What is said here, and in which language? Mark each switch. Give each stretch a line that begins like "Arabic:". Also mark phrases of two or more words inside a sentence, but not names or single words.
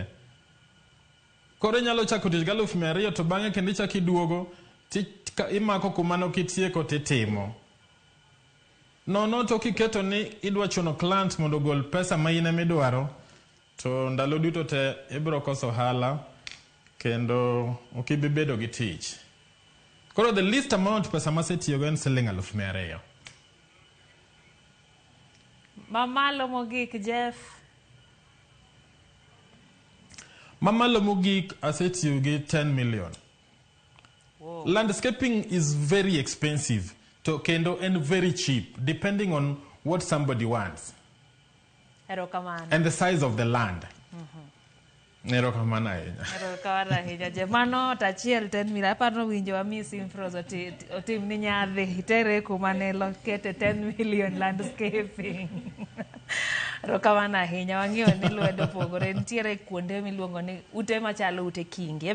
Luo (Kenya and Tanzania): Koro inyalo chako tich gi 200,000 to bang'e kendo ichako iduogo imako kumano kitieko titimo. Nono to kiketo ni idwa chuno client mondo gol pesa ma in midwaro, to ndalo duto te ibro koso hala kendo okibi bedo gi tich. Koro
English: the least amount
Luo (Kenya and Tanzania): pesa masetiyo go en siling 200,000. Mamalo mogik, Jeff. Mamalo mogik asetiyo gi 10 million. Whoa.
English: Landscaping is very expensive
Luo (Kenya and Tanzania): to kendo
English: and very cheap depending on what somebody wants. And the size of the land.
Luo (Kenya and Tanzania): Erokamano ahinya. Erokamano ahinya. Jemano tachiel 10 million. Aparo winjo wa Miss Infros otim ni nyadhi itere kuma ne lokete 10 million landscaping. Erokamano ahinya. Wang'iyo ni lwedo pogore. Nitiere kuonde miluongo ni ute machalo ute kingi.